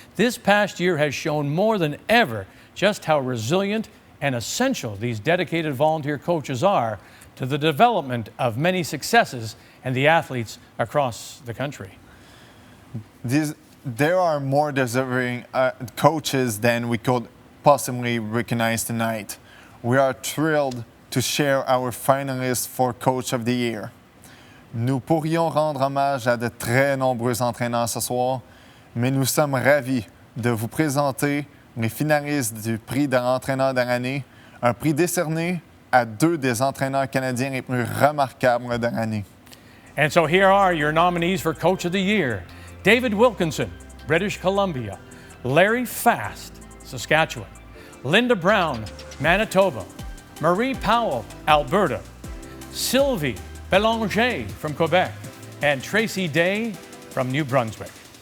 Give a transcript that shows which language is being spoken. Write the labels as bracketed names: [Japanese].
[English] This past year has shown more than ever just how resilient and essential these dedicated volunteer coaches are to the development of many successes and the athletes across the country. There are more deserving coaches than we could possibly recognize tonight. We are thrilled to share our finalists for Coach of the Year. [French] Nous pourrions rendre hommage à de très nombreux entraîneurs ce soir, mais nous sommes ravis de vous présenter les finalistes du prix de l'entraîneur de l'année, un prix décerné à 2 des entraîneurs canadiens les plus remarquables de l'année. [English] And so here are your nominees for Coach of the Year. David Wilkinson, British Columbia. Larry Fast, Saskatchewan. Linda Brown, Manitoba. Marie Powell, Alberta. Sylvie Bélanger from Quebec. And Tracy Day from New Brunswick.